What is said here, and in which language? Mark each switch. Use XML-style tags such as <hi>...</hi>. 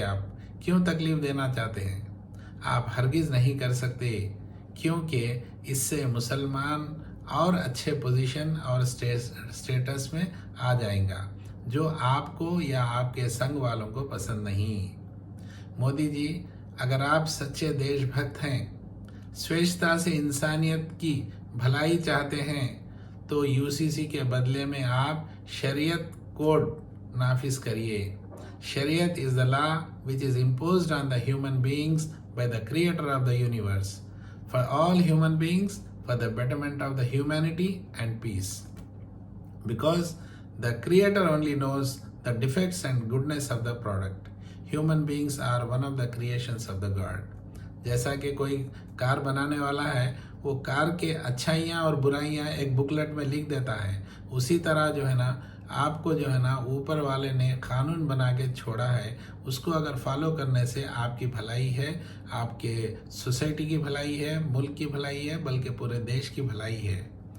<hi>आप क्यों तकलीफ देना चाहते हैं? आप हरगिज़ नहीं कर सकते, क्योंकि इससे मुसलमान और अच्छे पोजीशन और स्टेटस में आ जाएगा, जो आपको या आपके संग वालों को पसंद नहीं। मोदी जी, अगर आप सच्चे देशभक्त हैं, स्वेच्छता से इंसानियत की भलाई चाहते हैं, तो यूसीसी के बदले में आप शरीयत कोड नाफिज करिए।</hi> <en>शरीयत is the law which is imposed on the human beings by the creator of the universe for all human beings, for the betterment of the humanity and peace, because the creator only knows the defects and goodness of the product. Human beings are one of the creations of the God.</en> <hi>जैसा कि कोई car बनाने वाला है, वो car के अच्छाइयाँ और बुराइयाँ एक बुकलेट में लिख देता है, उसी तरह जो है ना आपको जो है ना ऊपर वाले ने कानून बना के छोड़ा है, उसको अगर फॉलो करने से आपकी भलाई है, आपके सोसाइटी की भलाई है, मुल्क की भलाई है, बल्कि पूरे देश की भलाई है।</hi>